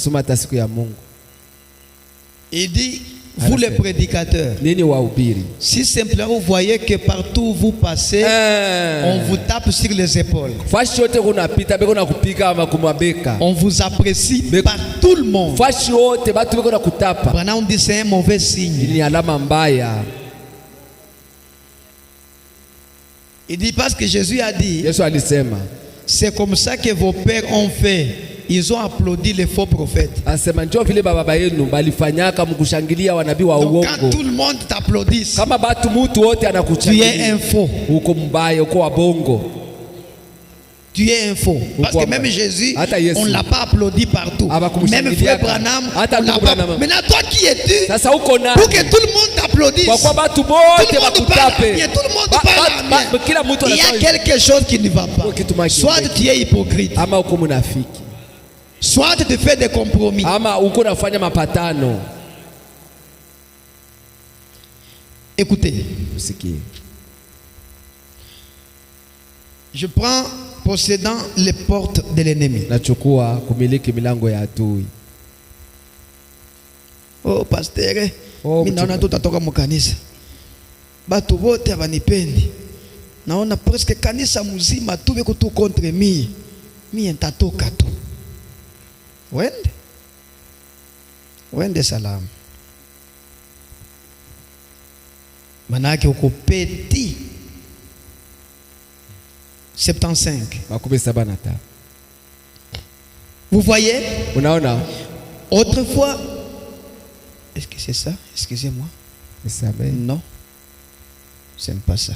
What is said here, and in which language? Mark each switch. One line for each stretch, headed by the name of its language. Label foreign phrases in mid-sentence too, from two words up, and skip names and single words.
French: Il dit, vous les prédicateurs, si simplement vous voyez que partout où vous passez, on vous tape sur les épaules, on vous apprécie par tout le monde, Branham dit c'est un mauvais signe. Il dit parce que Jésus a dit, c'est comme ça que vos pères ont fait ils ont applaudi les faux prophètes.
Swahili: Asema njoo vile baba yenu balifanyaka mkushangilia wanabii wa uongo.
French: Quand tout le monde t'applaudit,
Swahili: kama batu mtu wote anakuchangilia,
French: tu es un faux.
Swahili: Uko mbaya, uko wabongo.
French: Tu es un faux. Parce que même Jésus, on ne l'a pas applaudi partout. Même Frère Branham, on l'a pas. Maintenant, toi qui es-tu pour que tout le monde t'applaudisse? Tout le monde parle bien, tout le monde parle bien. Il y a quelque chose qui ne va pas. Soit tu es hypocrite, soit tu fais des compromis. Écoutez, je prends possédant les portes de l'ennemi.
Swahili: Oh pasteur, mimi naona tutatoka mkanisa. Batu wote wanipendi. Naona presque kanisa mzima tu beko tu contre mimi. Mimi nitatoka tu. Wende salamu. Manake uko petit.
French: 75. Vous voyez? Autrefois, est-ce que c'est ça? Excusez-moi. Non, c'est pas ça.